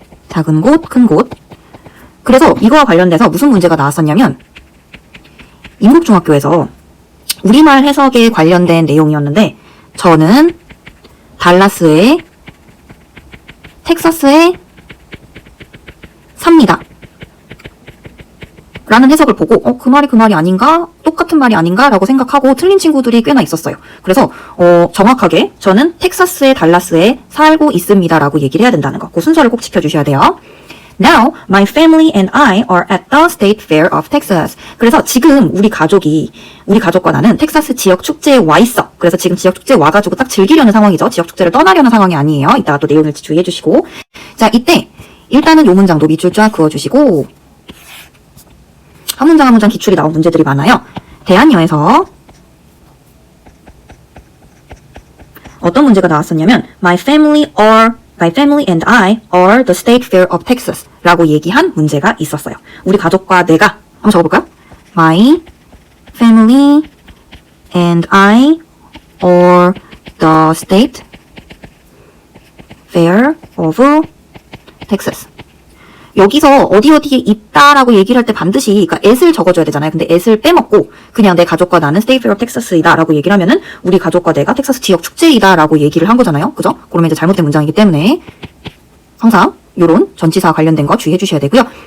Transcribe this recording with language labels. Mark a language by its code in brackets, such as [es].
[ko] 작은 곳, 큰 곳. 그래서 이거와 관련돼서 무슨 문제가 나왔었냐면 인국중학교에서 우리말 해석에 관련된 내용이었는데 저는 달라스에 텍사스에 삽니다. 라는 해석을 보고 그 말이 아닌가? 똑같은 말이 아닌가? 라고 생각하고 틀린 친구들이 꽤나 있었어요. 그래서 정확하게 저는 텍사스의 달라스에 살고 있습니다 라고 얘기를 해야 된다는 거. 그 순서를 꼭 지켜주셔야 돼요. [en] Now, my family and I are at the State Fair of Texas. [ko] 그래서 지금 우리 가족과 나는 텍사스 지역 축제에 와 있어. 그래서 지금 지역 축제에 와가지고 딱 즐기려는 상황이죠. 지역 축제를 떠나려는 상황이 아니에요. 이따가 또 내용을 주의해 주시고. 자, 이때 일단은 요 문장도 밑줄 쫙 그어주시고 한 문장 한 문장 기출이 나온 문제들이 많아요. 대한여에서 어떤 문제가 나왔었냐면 [en] My family and I are the State Fair of Texas [ko] 라고 얘기한 문제가 있었어요. 우리 가족과 내가 한번 적어볼까요? [en] My family and I are the State Fair of Texas. [ko] 여기서 어디에 있다라고 얘기를 할 때 반드시 그러니까 at을 적어줘야 되잖아요. 근데 at을 빼먹고 그냥 내 가족과 나는 State Fair of Texas이다 라고 얘기를 하면은 우리 가족과 내가 텍사스 지역 축제이다 라고 얘기를 한 거잖아요. 그죠? 그러면 이제 잘못된 문장이기 때문에 항상 요런 전치사 관련된 거 주의해 주셔야 되고요.